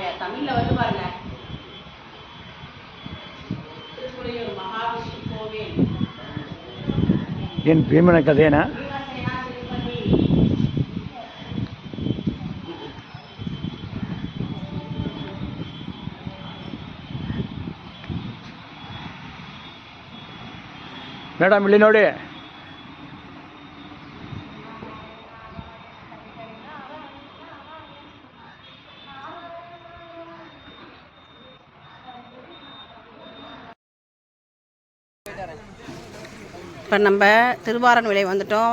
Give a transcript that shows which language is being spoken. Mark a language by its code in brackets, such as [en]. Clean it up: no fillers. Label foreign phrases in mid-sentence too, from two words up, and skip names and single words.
[ta] தமிழ்ல வந்து பாருங்க. திருப்புலியூர் மகாவிஷ்ணு கோவில். [kn] ಏನು ಭೀಮನ ಕಥೆನಾ? ಮೇಡಮ್ ಇಲ್ಲಿ ನೋಡಿ. [ta] இப்போ நம்ம திருவாரன்விளை வந்துட்டோம்.